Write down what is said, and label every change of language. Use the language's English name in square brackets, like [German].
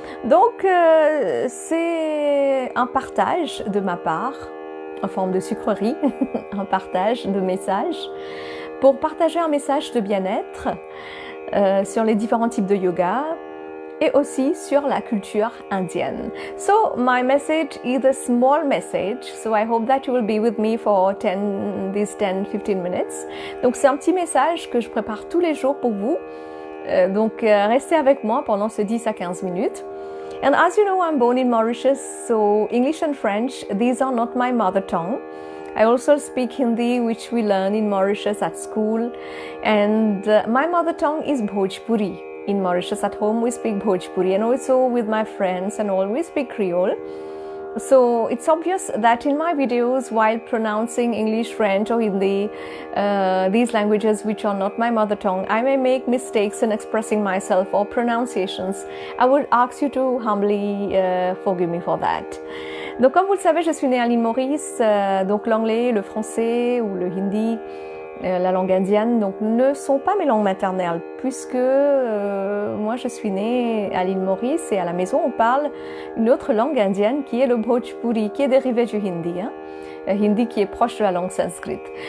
[French] Donc c'est un partage de ma part en forme de sucrerie, un partage de messages pour partager un message de bien-être sur les différents types de yoga et aussi sur la culture indienne. [English] So my message is a small message, so I hope that you will be with me for 10-15 minutes. [French] Donc c'est un petit message que je prépare tous les jours pour vous. Donc restez avec moi pendant ce 10 à 15 minutes. [English] And as you know, I'm born in Mauritius, so English and French, these are not my mother tongue. I also speak Hindi, which we learn in Mauritius at school. And my mother tongue is Bhojpuri. In Mauritius at home, we speak Bhojpuri, and also with my friends and all, we speak Creole. So it's obvious that in my videos, while pronouncing English, French or Hindi, these languages which are not my mother tongue, I may make mistakes in expressing myself or pronunciations. I would ask you to humbly forgive me for that. [French] Donc comme vous le savez, je suis née à l'île Maurice, donc l'anglais, le français ou le hindi, la langue indienne, donc ne sont pas mes langues maternelles, puisque moi je suis née à l'île Maurice et à la maison on parle une autre langue indienne qui est le Bhojpuri, qui est dérivé du hindi, hindi qui est proche de la langue sanskrite.